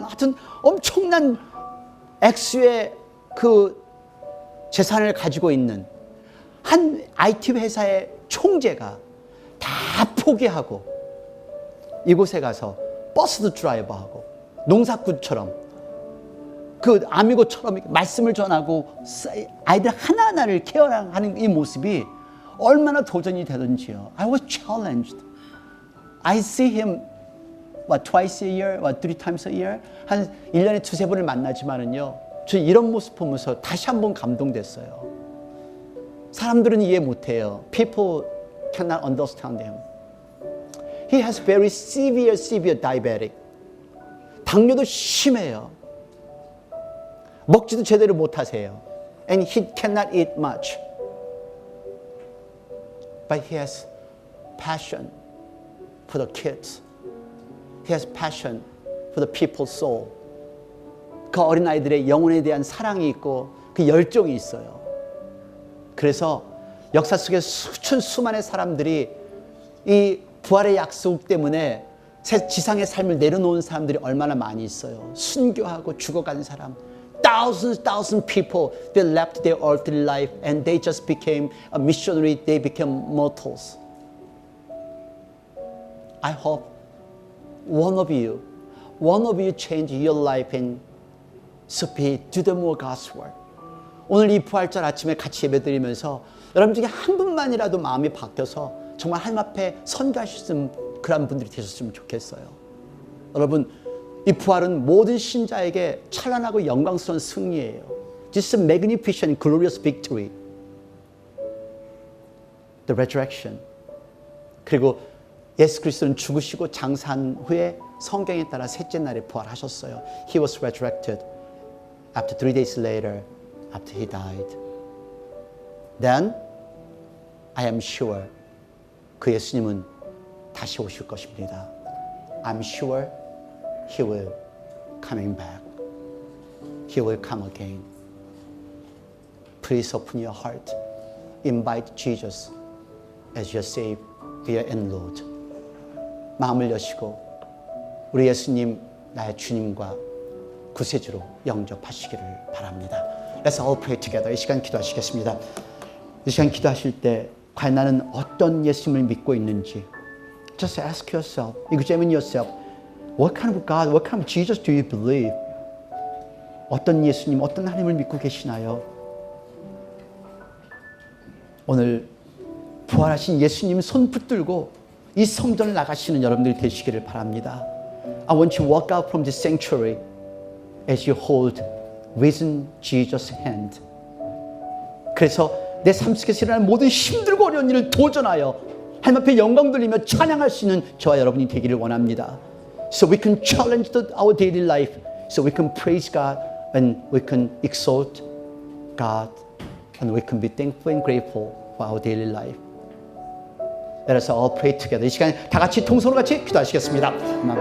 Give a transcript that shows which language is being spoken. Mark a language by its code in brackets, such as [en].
[ko] 하여튼 엄청난 액수의 그 재산을 가지고 있는 한 IT 회사의 총재가 다 포기하고 이곳에 가서 버스도 드라이버하고 농사꾼처럼 그 아미고처럼 말씀을 전하고 아이들 하나하나를 케어하는 이 모습이 얼마나 도전이 되던지요. [en] I was challenged. I see him twice a year, three times a year. [ko] 한 1년에 두세 번을 만나지만은요. 저 이런 모습 보면서 다시 한번 감동됐어요. 사람들은 이해 못해요. [en] People cannot understand him. He has very severe diabetic. [ko] 당뇨도 심해요. 먹지도 제대로 못하세요. [en] And he cannot eat much. But he has passion for the kids. He has passion for the people's soul. [ko] 그 어린아이들의 영혼에 대한 사랑이 있고 그 열정이 있어요. 그래서 역사 속에 수많은 사람들이 이 부활의 약속 때문에 새 지상의 삶을 내려놓은 사람들이 얼마나 많이 있어요. 순교하고 죽어간 사람. [en] Thousands people, they left their earthly life and they just became a missionary, they became mortals. I hope one of you change your life and speak to the more gospel. [ko] 오늘 이 부활절 아침에 같이 예배드리면서 여러분 중에 한 분만이라도 마음이 바뀌어서 정말 하나님 앞에 선교하셨으면 그런 분들이 되셨으면 좋겠어요. 여러분 이 부활은 모든 신자에게 찬란하고 영광스러운 승리예요. [en] This is a magnificent, glorious victory. The resurrection. [ko] 그리고 예수 그리스도는 죽으시고 장사한 후에 성경에 따라 셋째 날에 부활하셨어요. [en] He was resurrected after 3 days later after he died. Then I am sure [ko] 그 예수님은 다시 오실 것입니다. [en] I'm sure He will coming back. He will come again. Please open your heart. Invite Jesus as your Savior and Lord. [ko] 마음을 여시고 우리 예수님 나의 주님과 구세주로 영접하시기를 바랍니다. [en] Let's all pray together. [ko] 이 시간 기도하시겠습니다. 이 시간 기도하실 때 과연 나는 어떤 예수님을 믿고 있는지 [en] Just ask yourself, examine yourself. What kind of God, what kind of Jesus do you believe? [ko] 어떤 예수님, 어떤 하나님을 믿고 계시나요? 오늘 부활하신 예수님 손 붙들고 이 성전을 나가시는 여러분들이 되시기를 바랍니다. [en] I want you to walk out from this sanctuary as you hold risen Jesus' hand. [ko] 그래서 내 삶 속에서 일어나는 모든 힘들고 어려운 일을 도전하여 하나님 앞에 영광 돌리며 찬양할 수 있는 저와 여러분이 되기를 원합니다. [en] So we can challenge our daily life. So we can praise God and we can exalt God and we can be thankful and grateful for our daily life. Let us all pray together. [ko] 이 시간에 다 같이 통성으로 같이 기도하시겠습니다.